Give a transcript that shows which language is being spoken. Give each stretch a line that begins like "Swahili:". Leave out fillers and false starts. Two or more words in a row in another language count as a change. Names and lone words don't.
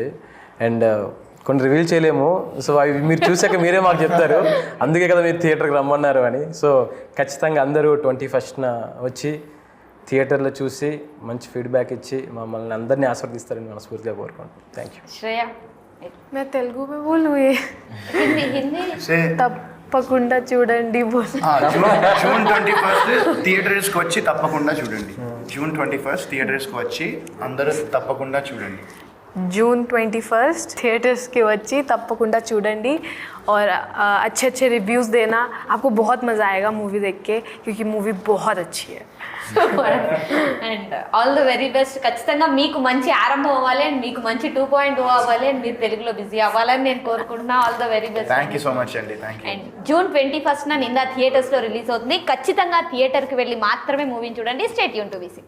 Telugu: అండ్ కొన్ని రివీల్ చేయలేము. సో అవి మీరు చూసాక మీరే మాకు చెప్తారు. అందుకే కదా మీరు థియేటర్కి రమ్మన్నారు అని. సో ఖచ్చితంగా అందరూ 21st వచ్చి థియేటర్లో చూసి మంచి ఫీడ్బ్యాక్ ఇచ్చి మమ్మల్ని అందరినీ ఆస్వాదిస్తారని మనస్ఫూర్తిగా కోరుకుంటున్నాను.
English: thank you. శ్రేయ
Hindi: मैं तेलुगु में बोलूँ ये హిందీ సే
Telugu: తప్పకుండా చూడండి बोल జూన్ 21 థియేటర్స్కి వచ్చి తప్పకుండా చూడండి. జూన్ 21 థియేటర్స్కి వచ్చి అందరూ తప్పకుండా చూడండి.
Hindi: जून 21 थिएटर्स के
Telugu: వచ్చి తప్పకుండా చూడండి
Hindi: और अच्छे अच्छे रिव्यूज़ देना. आपको बहुत मज़ा आएगा मूवी देख के क्योंकि मूवी बहुत अच्छी है.
English: and all the very best.
Telugu: ఖచ్చితంగా మీకు మంచి ఆరంభం అవ్వాలి అండ్ మీకు మంచి 2.0 అవ్వాలి అండ్ మీరు తెలుగులో బిజీ అవ్వాలని నేను కోరుకుంటున్నా.
English: all the very best. thank you so much అండి. thank you.
Telugu: అండ్ జూన్ 21 నిందా థియేటర్స్లో రిలీజ్ అవుతుంది. ఖచ్చితంగా థియేటర్కి వెళ్ళి మాత్రమే మూవీని చూడండి.
English: stay tune to V6.